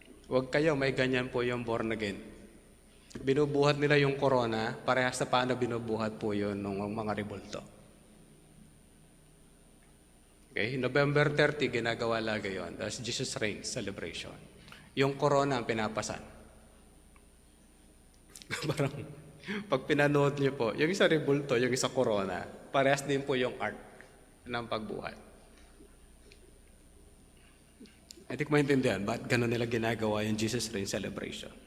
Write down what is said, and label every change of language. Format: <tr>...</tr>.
<tl>Huwag kayo, may ganyan po yung born again. Binubuhat nila yung corona, parehas sa paano binubuhat po yun ng mga rebulto.</tl> <en>Okay, November 30,</en> <tl>ginagawa lagi yun.</tl> <en>That's Jesus Reigns celebration.</en> <tl>Yung corona ang pinapasan. Parang, pag pinanood niyo po, yung isa rebulto, yung isa corona, parehas din po yung art ng pagbuhat. Hindi ko maintindihan, ba't gano'n nila ginagawa yung Jesus Reigns celebration?</tl>